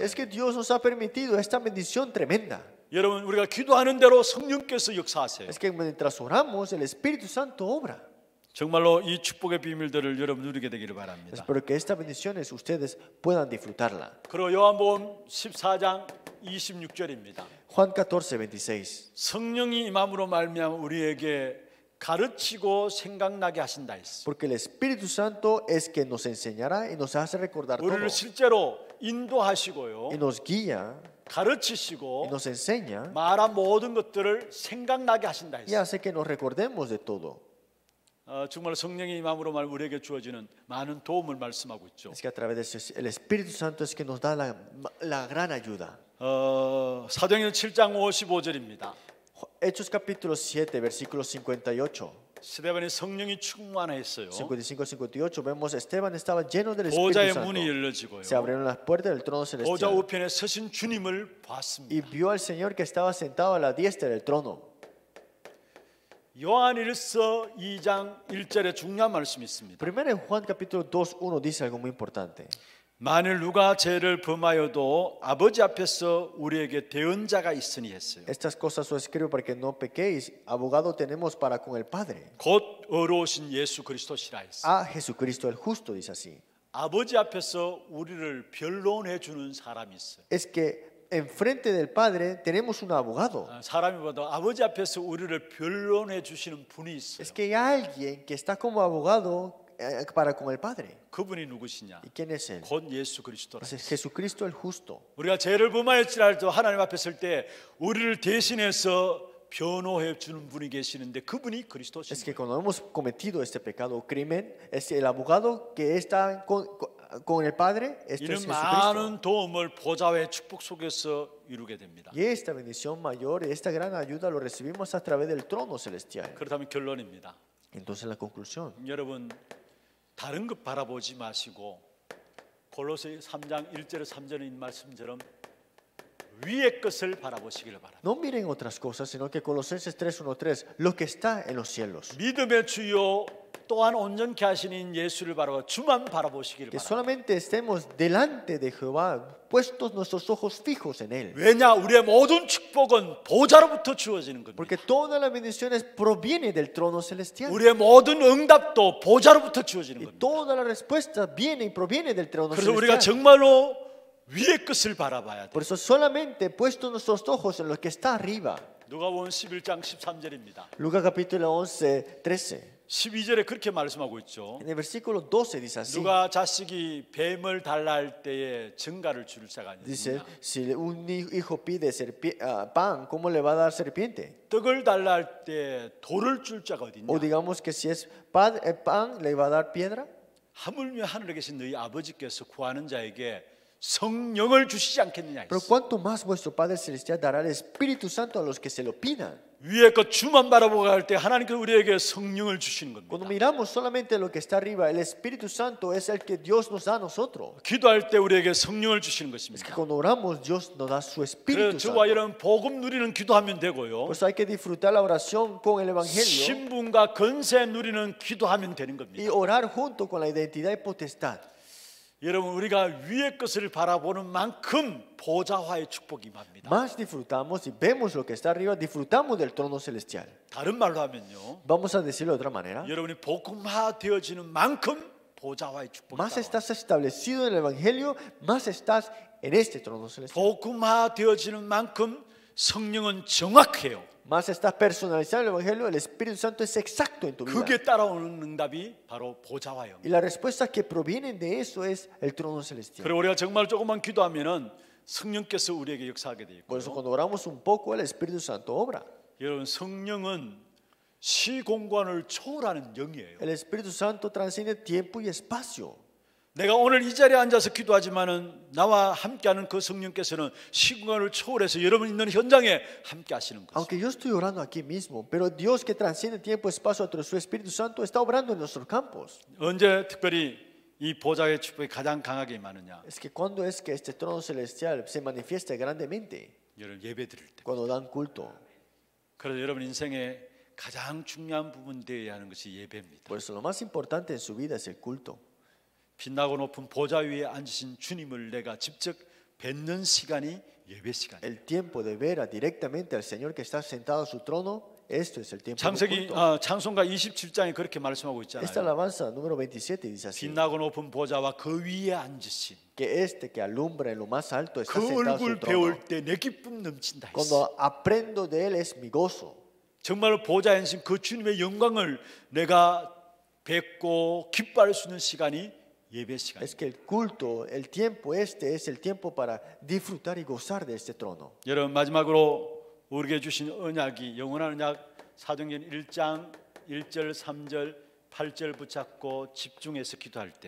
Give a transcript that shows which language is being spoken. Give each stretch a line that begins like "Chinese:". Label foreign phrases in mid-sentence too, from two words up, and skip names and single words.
Spanish: Es que Dios nos ha permitido esta bendición tremenda.
Korean: 여러분 우리가 기도하는 대로 성령께서 역사하세요.
Spanish: Es que mientras oramos, el Espíritu Santo obra.
Korean: 정말로 이 축복의 비밀들을 여러분 누리게 되기를 바랍니다.
Spanish: Espero que estas bendiciones ustedes puedan disfrutarla.
Korean: 그리고 요한복음 14장 26절입니다.
Spanish: Juan 14, 26.
Korean: 성령이 임함으로 말미암아 우리에게 가르치고 생각나게 하신다 했어.
Spanish: Porque el Espíritu Santo es que nos enseñará y nos hace recordar todo.
Korean: 우리를 실제로 인도하시고요,
Spanish: Y nos guía y
Korean: 가르치시고
Spanish: nos enseña
Korean: 말한 모든 것들을 생각나게 하신다
Spanish: y
Korean: 했어.
Spanish: hace que nos recordemos de todo.
Korean: 정말 성령의 임함으로 말 우리에게 주어지는 많은 도움을 말씀하고 있죠.
Spanish: Es que a través del Espíritu Santo es que nos da la gran ayuda.
Korean: 사도행전 7장 55절입니다.
Spanish: Hechos capítulo 7, versículo 58.
Korean: 스데반이 성령이 충만했어요.
Spanish: 55, 58 vemos Esteban estaba lleno del Espíritu
Korean: 보좌의
Spanish: Santo.
Korean: 문이 열려지고요.
Spanish: Se abrieron las puertas del trono
Korean: 보좌
Spanish: celestial
Korean: 우편에 서신 주님을 봤습니다.
Spanish: y vio al Señor que estaba sentado a la diestra del trono.
Korean: 요한일서 2장 1절에 중요한 말씀이 있습니다.
Spanish: Primero en Juan capítulo 2, 1 dice algo muy importante.
Korean: 만일 누가 죄를 범하여도 아버지 앞에서 우리에게 대언자가 있으니 했어요.
Spanish: Estas cosas os escribo para que no pequéis. Abogado tenemos para con el Padre.
Korean: 곧 의로우신 예수 그리스도시라 했어요.
Spanish: A Jesucristo el justo, dice así.
Korean: 아버지 앞에서 우리를 변론해 주는 사람이 있어요.
Spanish: Es que enfrente del Padre tenemos un abogado.
Korean: 사람이보다 아버지 앞에서 우리를 변론해 주시는 분이 있어요.
Spanish: Es que hay alguien que está como abogado para con el Padre.
Korean: 그분이 누구시냐?
Spanish: ¿Y quién es él?
Korean: 곧 예수 그리스도라.
Spanish: Es Jesucristo el justo.
Korean: 우리가 죄를 범하였지라도 하나님 앞에 설 때 우리를 대신해서 변호해 주는 분이 계시는데 그분이
Spanish: Es
Korean: 그리스도십니다.
Spanish: que cuando hemos cometido este pecado o crimen, es el abogado que está con el Padre, este es
Korean: 이는
Spanish: Jesucristo.
Korean: 많은 도움을 보좌의 축복 속에서 이루게 됩니다.
Spanish: Y esta bendición mayor, esta gran ayuda lo recibimos a través del trono celestial.
Korean: 그렇다면 결론입니다.
Spanish: Entonces la conclusión.
Korean: 여러분 다른 것 바라보지 마시고 골로새 3장 1절에 3절에 있는 말씀처럼 위의 것을 바라보시기를 바랍니다.
Spanish: No miren otras cosas, sino que Colosenses 3:1-3, lo que está en los cielos.
Korean: 믿음의 주요 또한 온전케 하시는 예수를 바라보 주만 바라보시기를
Spanish: Que
Korean: 바랍니다.
Spanish: solamente estemos delante de Jehová, puestos nuestros ojos fijos en Él.
Korean: 왜냐 우리의 모든 축복은 보좌로부터 주어지는 겁니다.
Spanish: Porque todas las bendiciones provienen del trono celestial.
Korean: 우리의 모든 응답도 보좌로부터 주어지는
Spanish: Y
Korean: 겁니다.
Spanish: toda la respuesta viene y proviene del trono
Korean: 그래서 우리가
Spanish: celestial.
Korean: 정말로 위의 것을 바라봐야 돼요.
Spanish: Por eso solamente puestos nuestros ojos en lo que está arriba.
Korean: 누가복음 11장 13절입니다.
Spanish: Lucas capítulo 11, 13.
Korean: 12절에 그렇게 말씀하고 있죠.
Spanish: En el versículo 12 dice así.
Korean: 누가 자식이 뱀을 달라 할 때에 증가를 줄 자가
Spanish: Dice,
Korean: 있느냐.
Spanish: si un hijo pide pan, ¿cómo le va a dar serpiente?
Korean: 떡을 달라 할 때 돌을 줄 자가 어디
Spanish: O
Korean: 있냐.
Spanish: digamos que si es pan, ¿le va a dar piedra?
Korean: 하물며 하늘에 계신 너희 아버지께서 구하는 자에게 성령을 주시지 않겠느냐.
Spanish: Pero cuánto más vuestro Padre Celestial dará el Espíritu Santo a los que se lo pidan.
Korean: 위에 것 주만 바라보고 갈 때 하나님께서 우리에게 성령을 주시는
Spanish: Cuando
Korean: 겁니다.
Spanish: miramos solamente lo que está arriba, el Espíritu Santo es el que Dios nos da a nosotros.
Korean: 기도할 때 우리에게 성령을 주시는
Spanish: Es que
Korean: 것입니다.
Spanish: cuando oramos, Dios nos da su
Korean: 그래서
Spanish: Espíritu Santo.
Korean: 저와 여러분 복음 누리는 기도하면 되고요.
Spanish: Pues hay que disfrutar la oración con el Evangelio
Korean: 신분과 건세 누리는 기도하면 되는
Spanish: y
Korean: 겁니다.
Spanish: orar junto con la identidad y potestad.
Korean: 여러분 우리가 위의 것을 바라보는 만큼 보좌화의 축복이 임합니다.
Spanish: Más disfrutamos y vemos lo que está arriba, disfrutamos del trono celestial.
Korean: 다른 말로 하면요.
Spanish: Vamos a decirlo de otra manera.
Korean: 여러분이 복음화 되어지는 만큼 보좌화의 축복이
Spanish: Más
Korean: 따라와요.
Spanish: estás establecido en el Evangelio, más estás en este trono celestial.
Korean: 복음화 되어지는 만큼 성령은 정확해요.
Spanish: Más estás personalizado en el Evangelio, el Espíritu Santo es exacto en tu vida.
Korean: 그게 따라오는 응답이 바로 보좌화예요.
Spanish: Y las respuestas que provienen de eso es el trono celestial.
Korean: 그리고 우리가 정말 조금만 기도하면은 성령께서 우리에게 역사하게 돼
Spanish: Por eso
Korean: 있고요.
Spanish: cuando oramos un poco, el Espíritu Santo obra.
Korean: 여러분 성령은 시공간을 초월하는 영이에요.
Spanish: El Espíritu Santo transciende tiempo y espacio.
Korean: 내가 오늘 이 자리에 앉아서 기도하지만은 나와 함께하는 그 성령께서는 시공간을 초월해서 여러분 있는 현장에 함께 하시는 거죠.
Spanish: Aunque yo estoy orando aquí mismo, pero Dios que transciende tiempo y espacio a través de su Espíritu Santo está obrando en nuestros campos.
Korean: 언제 특별히 이 보좌의 축복이 가장 강하게 임하느냐?
Spanish: Es que cuando es que este trono celestial se manifiesta grandemente,
Korean: 여러분 예배 드릴 때.
Spanish: cuando dan culto.
Korean: 그래서 여러분 인생에 가장 중요한 부분 되어야 하는 것이 예배입니다.
Spanish: Por eso lo más importante en su vida es el culto.
Korean: 빛나고 높은 보좌 위에 앉으신 주님을 내가 직접 뵙는 시간이 예배 시간이에요.
Spanish: El tiempo de ver directamente al Señor que está sentado a su trono, esto es el tiempo del
Korean: 창세기
Spanish: culto.
Korean: 찬송가 27장에 그렇게 말씀하고
Spanish: Esta
Korean: 있잖아요.
Spanish: alabanza número 27 dice así,
Korean: 빛나고 높은 보좌와 그 위에 앉으신
Spanish: que este que alumbra en lo más alto está
Korean: 그
Spanish: sentado a su
Korean: 얼굴
Spanish: trono.
Korean: 배울 때 내 기쁨 넘친다 했어.
Spanish: Cuando aprendo de él es mi gozo.
Korean: 정말 보좌에 앉으신 그 주님의 영광을 내가 뵙고 기뻐할 수 있는 시간이 예배 시간.
Spanish: Es que el culto, el tiempo este es el tiempo para disfrutar y gozar de este trono.
Korean: 여러분 마지막으로 우리에게 주신 언약이 영원한 언약 사도행전 1장 1절 3절 8절 붙잡고 집중해서 기도할 때